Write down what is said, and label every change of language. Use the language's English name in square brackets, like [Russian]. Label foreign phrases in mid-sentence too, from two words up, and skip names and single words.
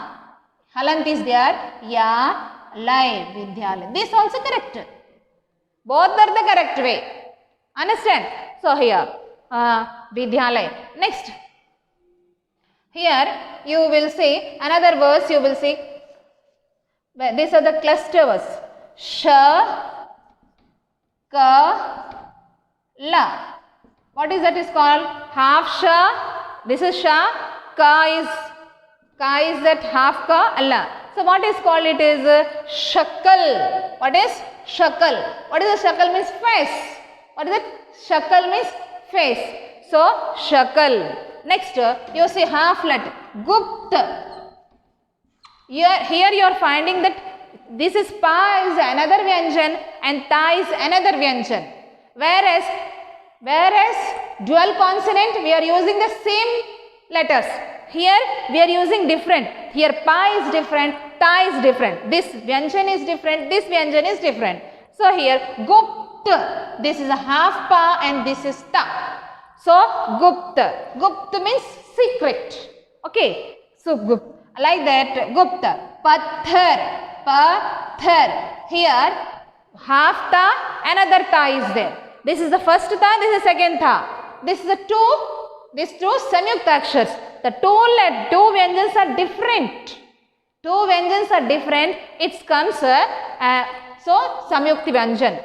[English] Halant is there. Ya. Lay. Vidyalay. This also correct. Both are the correct way. Understand? So here. Vidyalay. Next. Here you will see another verse, you will see These are the clusters. Sh, ka, la. What is that is called? Half sha. This is sha. Ka is that half ka, la. So what is called? It is shakal. What is shakal? What is the shakal means? Face. What is it? Shakal means face. So shakal. Next, you see half letter. Gupt. Here you are finding that this is pa is another vyanjan and ta is another vyanjan. Whereas dual consonant we are using the same letters. Here we are using different. Here pa is different, ta is different. This vyanjan is different, this vyanjan is different. So here gupt, this is a half pa and this is ta. So gupt. Gupt means secret. Okay. So gupt. Like that, gupta. Pathar. Pathar. Here half ta, another ta is there. This is the first ta, this is the second ta. This is the these two [Hindi] samyukta akshars. [English] The two vyanjans are different. Two vyanjans are different. It comes so [Hindi] samyukti vyanjan.